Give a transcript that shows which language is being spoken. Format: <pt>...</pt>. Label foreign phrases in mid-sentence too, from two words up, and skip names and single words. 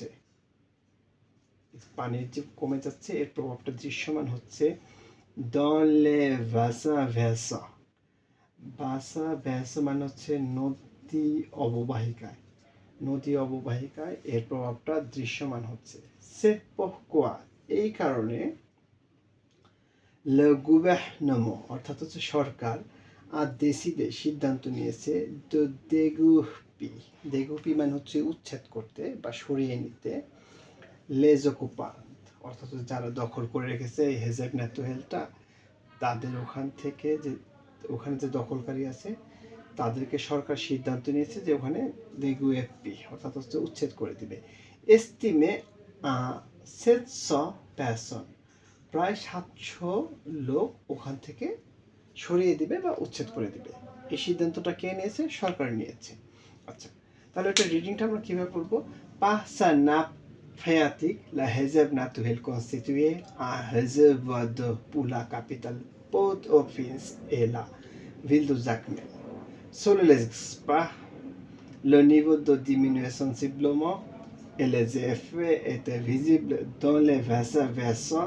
<bn>পানির যে কমে যাচ্ছে এর প্রভাবটা দৃশ্যমান হচ্ছে। দলে ভাসা ভ্যাসা ভাসা ভ্যাসা মানে হচ্ছে নদী অববাহিকায়, নদী অববাহিকায় এর প্রভাবটা দৃশ্যমান হচ্ছে।</bn> <fr>C'est pourquoi</fr> <bn>এই কারণে</bn> <fr>le gouvernement</fr> <bn>অর্থাৎ হচ্ছে সরকার আর দেশিদে সিদ্ধান্ত নিয়েছে</bn> <fr>de déguerpir</fr> <bn>মানে হচ্ছে উচ্ছেদ করতে বা সরিয়ে নিতে</bn> <fr>les occupants</fr> <bn>অর্থাৎ যারা দখল করে রেখেছে এই</bn> <fr>réserve naturelleটা</fr> <bn>তাদের ওখানে যে দখলকারী আছে তাদেরকে সরকার সিদ্ধান্ত নিয়েছে যে ওখানে déguerpir অর্থাৎ হচ্ছে উচ্ছেদ করে দিবে।</bn> <fr>estimé 700 personnes</fr> <bn>প্রায় 700 লোক ওখান থেকে সরিয়ে দিবে বা উচ্ছেদ করে দিবে। এই সিদ্ধান্তটা কে নিয়েছে? সরকার নিয়েছে। আচ্ছা, তাহলে এটা রিডিংটা আমরা কীভাবে পড়বো?</bn> <fr>Passa nappe phréatique, la réserve naturelle constituée un réservoir d'eau pour la capitale Port-au-Prince et la ville de Jacmel. Selon les experts, le niveau d'eau diminuait sensiblement et les effets étaient visibles dans les versants.</fr>